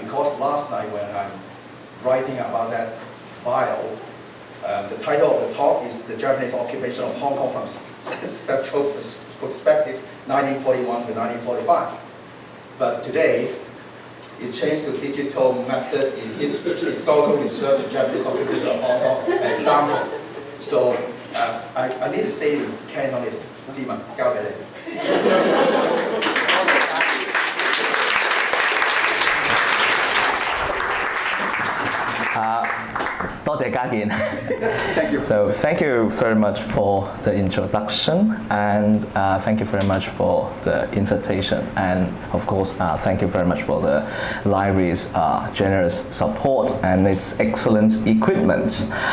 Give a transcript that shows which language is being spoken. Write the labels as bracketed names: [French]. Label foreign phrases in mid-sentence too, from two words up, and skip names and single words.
[English] Because last night when I'm writing about that bio, the title of the talk is The Japanese Occupation of Hong Kong from Spatial Perspective, 1941 to 1945. But today, it changed to digital method in historical research of Japanese occupation of Hong Kong, an example. So I need to say in Cantonese, [Cantonese] 智文交俾你。多謝家健。 [English] Thank you. So thank you very much for the introduction, and thank you very much for the invitation, and of course thank you very much for the library's generous support and its excellent equipment.